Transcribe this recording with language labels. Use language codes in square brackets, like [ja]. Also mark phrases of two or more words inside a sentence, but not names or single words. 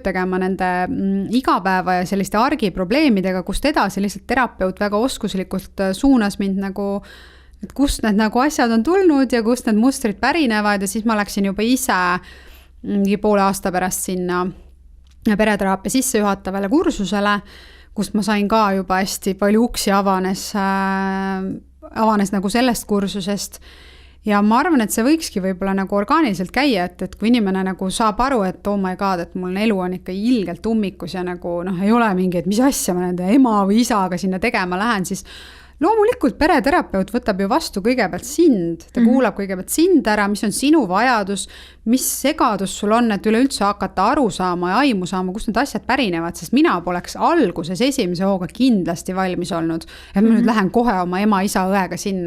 [et] tegema nende igapäeva ja selliste argiprobleemidega, kust edasi lihtsalt terapeut väga oskuslikult suunas mind nagu et kust need nagu asjad on tulnud ja kust need mustrid pärinevad ja siis ma läksin juba ise poole aasta pärast sinna pereteraapia sissejuhatavale kursusele, kust ma sain ka juba hästi palju uksi avanes nagu sellest kursusest ja ma arvan, et see võikski võib-olla nagu orgaaniliselt käia, et kui inimene nagu saab aru, et [en] oh my god, [et] et mul elu on ikka ilgelt ummikus ja nagu ei ole mingi, et mis asja ma nende ema või isaga sinna tegema lähen, siis loomulikult pereterapeut võtab ju vastu kõigepealt sind, ta kuulab kõigepealt sind ära, mis on sinu vajadus, mis segadus sul on, et üleüldse hakata aru saama ja aimu saama, kust need asjad pärinevad, sest mina poleks alguses esimese hooga kindlasti valmis olnud, et ma nüüd lähen kohe oma ema, isa, õega sinna.